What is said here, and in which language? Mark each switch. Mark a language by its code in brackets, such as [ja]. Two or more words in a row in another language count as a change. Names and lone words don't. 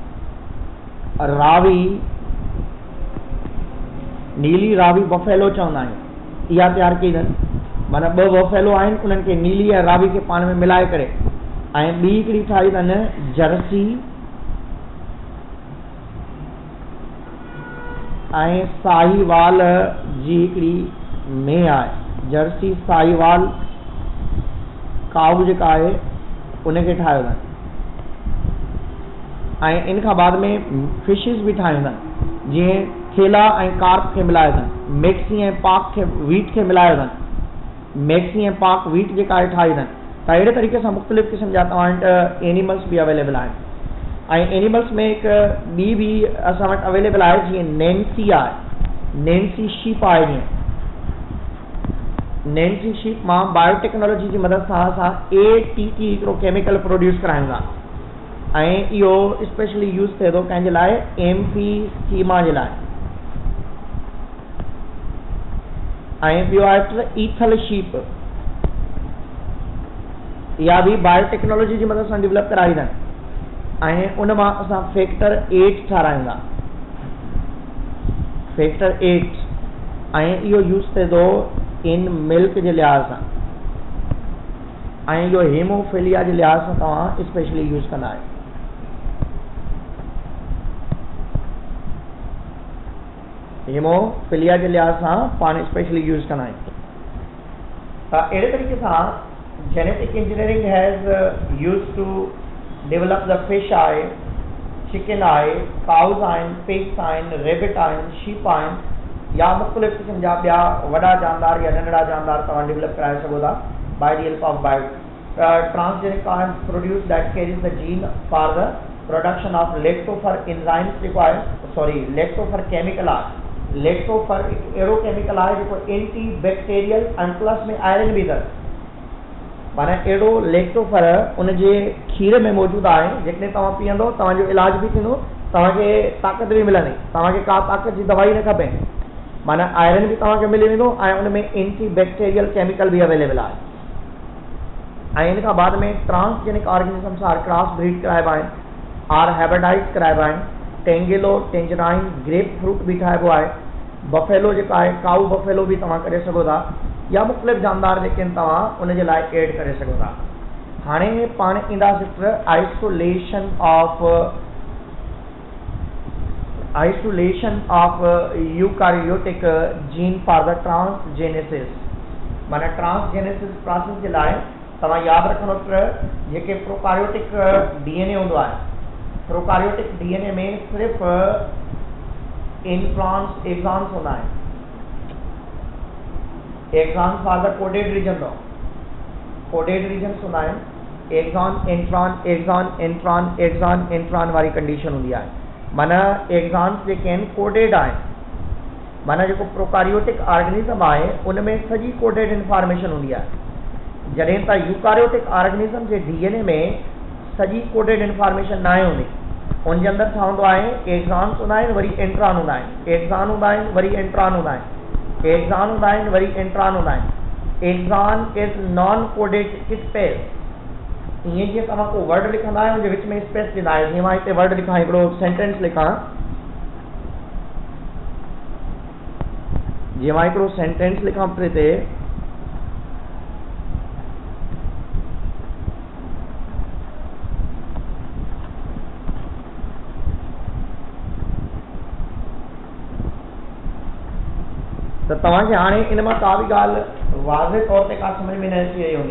[sd] रावी बफेलो चवंदा आहियूं इहा तैयार कई अथनि माना 2 बफेलो आहिनि उन्हनि खे नीली ऐं रावी खे पाण में मिलाए करे ऐं ॿी हिकिड़ी ठाही अथनि जर्सी ऐं साहीवाल जी हिकिड़ी मेंह आहे जर्सी साहीवाल काऊ जेका आहे उनखे ठाहियो अथनि ऐं इन खां बाद में फिशिस भी ठाहियूं अथनि जीअं थेला ऐं कार्प खे मिलायो अथनि मैक्सी ऐं पाक खे वीट खे मिलायो अथनि मैक्सी ऐं पाक वीट जेका आहे ठाही अथनि त अहिड़े तरीक़े सां मुख़्तलिफ़ क़िस्म जा तव्हां वटि एनिमल्स भी अवेलेबल आहिनि ऐं एनिमल्स में हिकु ॿी भी असां वटि अवेलेबल आहे जीअं नैन्सी आहे नैन्सी शीप आहे जीअं नैन्सी शीप मां बायोटेक्नोलॉजी [hi] की मदद [sd] सां असां ATT हिकिड़ो केमिकल प्रोड्यूस करायूं था ऐं इहो [en] specially use [sd] थिए थो कंहिंजे लाइ एम्फीसीमा जे लाइ ऐं ॿियो आहे ईथल शीप इहा भी बायोटेक्नोलॉजी [hi] की मदद [sd] सां डेवलप कराई अथनि ऐं उन मां असां फैक्टर 8 ठारायूं था फैक्टर 8 ऐं इहो यूज़ थिए थो इन मिल्क जे लिहाज़ सां ऐं इहो हीमोफिलिया जे लिहाज़ सां तव्हां [en] specially use [sd] कंदा आहियो हीमोफिलिया जे लिहाज़ सां पाण [en] specially use [sd] कंदा आहियूं त अहिड़े तरीक़े सां [en] genetic engineering has used to develop the [sd] फिश आहे चिकन आहे काउज़ आहिनि पिग्स आहिनि रेबिट आहिनि शीप आहिनि या मुख़्तलिफ़ क़िस्म जा ॿिया वॾा जानदार या नंढड़ा जानदार तव्हां डेवलप कराए सघो था [en] by the help of transgenic produce that carries the gene for the production of lactofer enzymes required, sorry, lactofer chemical [sd] आहे, lactofer एरो chemical आहे जेको [en] anti bacterial [sd] ऐं प्लस में आयरन बि अथसि। माना अहिड़ो लैक्टोफर उनजे खीर में मौजूदु आहे, जेकॾहिं तव्हां पीअंदो तव्हांजो इलाज बि थींदो, तव्हांखे ताक़त बि मिलंदी, तव्हांखे का ताक़त जी दवाई न खपे। माना आयरन भी तव्हांखे मिली वेंदो ऐं उन में [en] anti bacterial chemical [sd] भी अवेलेबल आहे। ऐं इन खां बाद में [en] transgenic organisms are cross breed [sd] कराइबा आहिनि, [en] are hybridize [sd] कराइबा आहिनि, [en] tangelo tangerine grape fruit [sd] भी ठाहिबो आहे, बफेलो जेका आहे [en] cow buffalo [sd] भी तव्हां करे सघो था, या मुख़्तलिफ़ जानदार जेके तव्हां उनजे लाइ एड करे सघो था। हाणे पाण ईंदासीं [en] isolation of eukaryotic gene for the transgenesis। [sd] माना [en] transgenesis process [sd] जे लाइ तव्हां यादि रखंदो जेके [en] prokaryotic DNA [sd] हूंदो आहे, [en] prokaryotic DNA [sd] में सिर्फ़ [en] introns exons [sd] हूंदा आहिनि। [en] exon for the coded region अथव, coded regions [sd] हूंदा आहिनि, [en] exon intron exon intron exon intron [sd] वारी कंडीशन हूंदी आहे। माना एक्सॉन्स जेके आहिनि कोडेड आहिनि, माना जेको [en] prokaryotic organism [sd] आहे उन में सॼी [en] coded information [sd] हूंदी आहे, जॾहिं त [en] eukaryotic organism [sd] जे डीएनए में सॼी [en] coded information [sd] न आहे हूंदी। उनजे अंदरि छा हूंदो आहे, एक्सॉन्स हूंदा आहिनि, वरी इंट्रॉन हूंदा आहिनि, एक्सॉन हूंदा आहिनि, वरी इंट्रॉन हूंदा आहिनि, एक्सॉन हूंदा आहिनि, वरी इंट्रॉन हूंदा आहिनि। [en] exon is non coded space. [sd] ईअं जीअं तव्हां को वर्ड लिखंदा आहियो उनजे विच में स्पेस ॾींदा आहियो, जीअं मां हिते वर्ड लिखां, हिकिड़ो सेंटेंस लिखां, जीअं मां हिकिड़ो सेंटेंस लिखां ते त तव्हांखे हाणे इन मां का बि ॻाल्हि वाज़े तौर ते का सम्झ में न अची रही हूंदी।